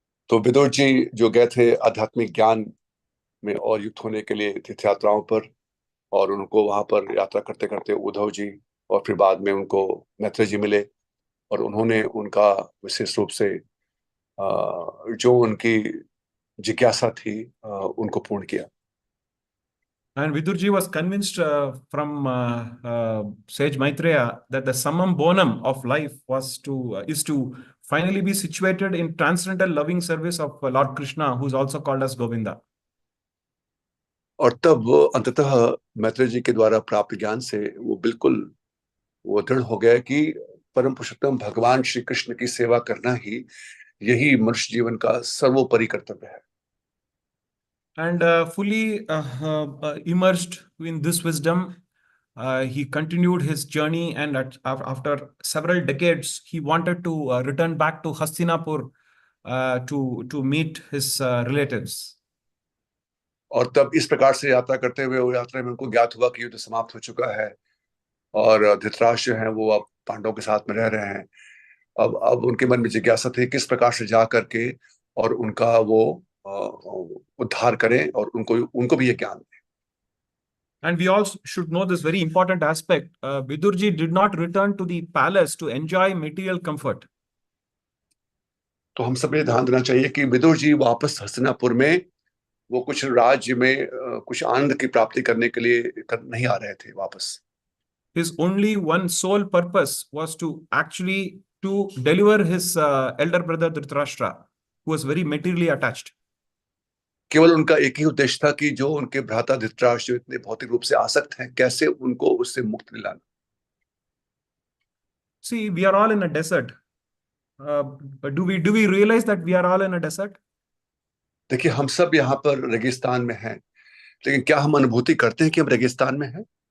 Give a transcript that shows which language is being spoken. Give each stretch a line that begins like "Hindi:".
Hindi: तो विदुर जी जो गए थे आध्यात्मिक ज्ञान में और युक्त होने के लिए तीर्थ यात्राओं पर, और उनको वहां पर यात्रा करते करते उद्धव जी और फिर बाद में उनको मैत्रेय जी मिले, और उन्होंने उनका विशेष रूप से जो उनकी जिज्ञासा थी उनको पूर्ण किया।
English: And Vidurji was convinced from sage Maitreya that the summum bonum of life is to finally be situated in transcendental loving service of Lord Krishna, who is also called as Govinda.
Hindi: और तब वो अंततः मैत्रेय जी के द्वारा प्राप्त ज्ञान से वो बिल्कुल वो दृढ़ हो गया कि परम पुरुषोत्तम भगवान श्री कृष्ण की सेवा करना ही यही मनुष्य जीवन का सर्वोपरि कर्तव्य है।
English: And fully immersed in this wisdom, he continued his journey, and after several decades, he wanted to return back to Hastinapur to meet his relatives.
Hindi: और तब इस प्रकार से यात्रा करते हुए वो यात्रा में उनको ज्ञात हुआ कि युद्ध समाप्त हो चुका है, और धृतराष्ट्र जो है वो अब पांडवों के साथ में रह रहे हैं। अब उनके मन में जिज्ञासा थी किस प्रकार से जा करके और उनका वो उद्धार करें और उनको भी ये ज्ञान दें।
English: And we also should know this very important aspect. Vidurji did not return to the palace to enjoy material comfort.
Hindi: तो हम सब ये ध्यान देना चाहिए कि विदुर जी वापस हस्तिनापुर में वो कुछ राज्य में कुछ आनंद की प्राप्ति करने के लिए नहीं आ रहे थे वापस।
English: His only one sole purpose was to actually to deliver his elder brother Dhritarashtra, who was very materially attached.
Hindi: केवल उनका एक ही उद्देश्य था कि जो उनके भ्राता धृतराष्ट्र जो इतने भौतिक रूप से आसक्त हैं, कैसे उनको उससे मुक्त दिलाना।
English: See, we are all in a desert. Do we realize that we are all in a desert?
Hindi: देखिए, हम सब यहाँ पर रेगिस्तान में हैं, लेकिन क्या हम अनुभूति करते हैं कि हम रेगिस्तान में हैं?